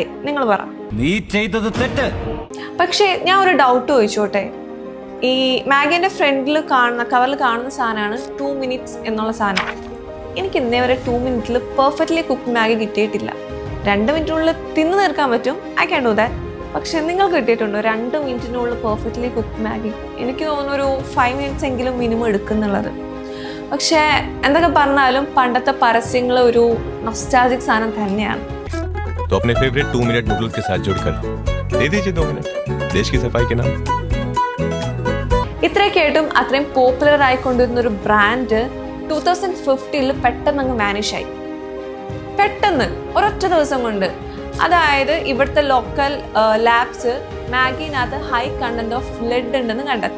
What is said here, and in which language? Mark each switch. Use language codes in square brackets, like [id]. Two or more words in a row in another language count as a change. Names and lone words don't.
[ml] നിങ്ങൾ പറ. നീ ചെയ്തത് തെറ്റ്. പക്ഷേ ഞാൻ ഒരു ഡൗട്ട് ചോദിച്ചോട്ടെ. ഈ മാഗിൻ്റെ ഫ്രണ്ടിൽ കാണുന്ന കവറിൽ കാണുന്ന സാധനമാണ് 2 മിനിറ്റ്സ് എന്നുള്ള സാധനം. എനിക്ക് ഇന്നേ വരെ 2 മിനിറ്റിൽ [en] perfectly cook [ml] മാഗി കിട്ടിയിട്ടില്ല. 2 മിനിറ്റിനുള്ളിൽ തിന്നു തീർക്കാൻ പറ്റും, [en] I can do that. [ml] പക്ഷെ നിങ്ങൾക്ക് കിട്ടിയിട്ടുണ്ടോ 2 മിനിറ്റിനുള്ളിൽ [en] perfectly cook [ml] മാഗി? എനിക്ക് തോന്നുന്നു ഒരു 5 മിനിറ്റ്സ് എങ്കിലും മിനിമം എടുക്കുന്നുള്ളത്. പക്ഷേ എന്തൊക്കെ പറഞ്ഞാലും പണ്ടത്തെ പരസ്യങ്ങൾ ഒരു നൊസ്റ്റാൾജിക് സാധനം തന്നെയാണ്. [hi] तो अपने फेवरेट 2 मिनट नूडल्स के साथ जोड़कर दे दीजिए 2 मिनट देश की सफाई के नाम. [ml] ഇത്രയൊക്കെയായിട്ടും അത്രയും പോപ്പുലർ ആയിക്കൊണ്ടിരുന്ന ഒരു ബ്രാൻഡ് 2015 പെട്ടെന്ന് അങ്ങ് വാനിഷ് ആയി. പെട്ടെന്ന് ഒരൊറ്റ ദിവസം കൊണ്ട്. അതായത് ഇവിടുത്തെ [en] local labs [ml] മാഗിനകത്ത് [en] high content of lead [ml] ഉണ്ടെന്ന് കണ്ടെത്തി.